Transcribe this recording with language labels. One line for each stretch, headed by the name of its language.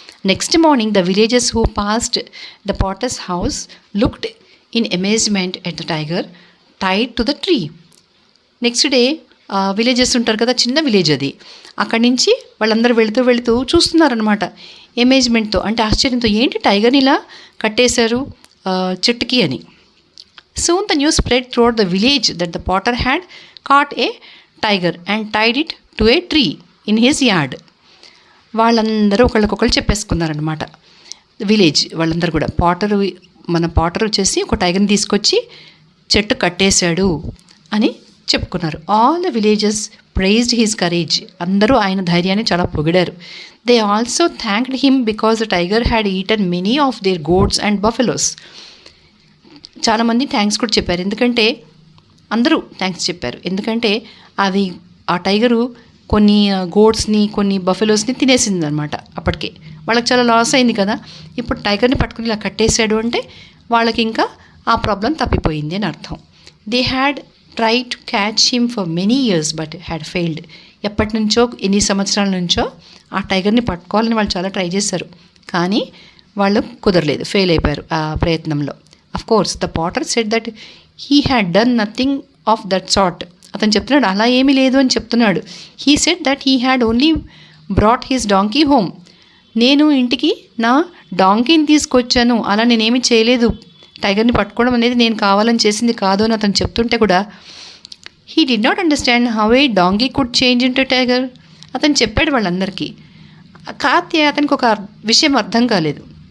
English: Next morning the villages who passed the potter's house looked in amazement at the tiger tied to the tree.
Telugu: Next day villages ఉంటారు కదా, చిన్న village అది, అక్కడి నుంచి వాళ్ళందరూ వెళుతూ చూస్తున్నారనమాట అమేజ్మెంట్తో, అంటే ఆశ్చర్యంతో, ఏంటి టైగర్ని ఇలా కట్టేశారు చెట్టుకి అని.
English: Soon the news spread throughout the village that the potter had caught a tiger and tied it to a tree in his yard.
Telugu: వాళ్ళందరూ ఒకళ్ళకొకళ్ళు చెప్పేసుకున్నారనమాట, విలేజ్ వాళ్ళందరూ కూడా. మన పాటర్ వచ్చేసి ఒక టైగర్ని తీసుకొచ్చి చెట్టు కట్టేశాడు అని చెప్పుకున్నారు.
English: All the villages praised his courage.
Telugu: అందరూ ఆయన ధైర్యాన్ని చాలా పొగిడారు.
English: They also thanked him because the tiger had eaten many of their goats and buffaloes.
Telugu: చాలామంది థ్యాంక్స్ కూడా చెప్పారు, ఎందుకంటే అందరూ థ్యాంక్స్ చెప్పారు, ఎందుకంటే అది ఆ టైగరు కొన్ని గోడ్స్ని కొన్ని బఫెలోస్ని తినేసింది అనమాట. అప్పటికే వాళ్ళకి చాలా లాస్ అయింది కదా. ఇప్పుడు టైగర్ని పట్టుకుని ఇలా కట్టేశాడు అంటే వాళ్ళకి ఇంకా ఆ ప్రాబ్లం తప్పిపోయింది అని అర్థం.
English: They had try to catch him for many years but had failed.
Telugu: ఎప్పటి నుంచో, ఎన్ని సంవత్సరాల నుంచో ఆ టైగర్ని పట్టుకోవాలని వాళ్ళు చాలా ట్రై చేశారు, కానీ వాళ్ళు కుదరలేదు, ఫెయిల్ అయిపోయారు ఆ ప్రయత్నంలో.
English: Of course, the potter said that he had done nothing of that sort.
Telugu: అతను చెప్తున్నాడు అలా ఏమీ లేదు అని చెప్తున్నాడు.
English: He said that he had only brought his donkey home.
Telugu: నేను ఇంటికి నా డాంకీని తీసుకొచ్చాను, అలా నేనేమీ చేయలేదు, టైగర్ని పట్టుకోవడం అనేది నేను కావాలని చేసింది కాదు అని అతను చెప్తుంటే కూడా
English: he did not understand how a donkey could change into a tiger.
Telugu: అతను చెప్పాడు వాళ్ళందరికీ, కాతే అతనికి ఒక విషయం అర్థం కాలేదు.